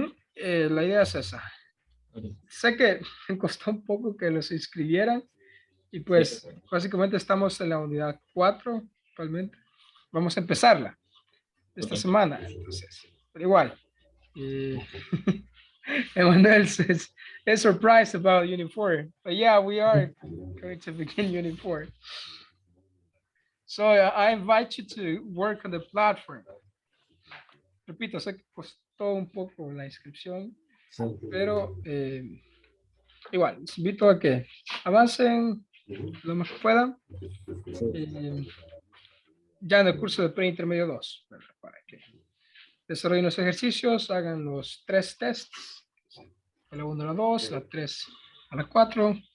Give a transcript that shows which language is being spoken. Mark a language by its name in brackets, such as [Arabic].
[Spanish] La idea es esa. Sé que me costó un poco que los inscribieran y pues básicamente estamos en la unidad 4 actualmente. Vamos a empezarla esta semana, entonces, pero igual. [English] Emmanuel says, is surprised about Unit 4. But yeah, we are going to begin Unit 4. So I invite you to work on the platform. [Spanish] Repito, sé que costó un poco la inscripción, Sí. pero igual, les invito a que avancen lo más que puedan. Ya en el curso de preintermedio 2, para que desarrollen los ejercicios, hagan los 3 tests, la 1 a la 2, la 3 a la 4.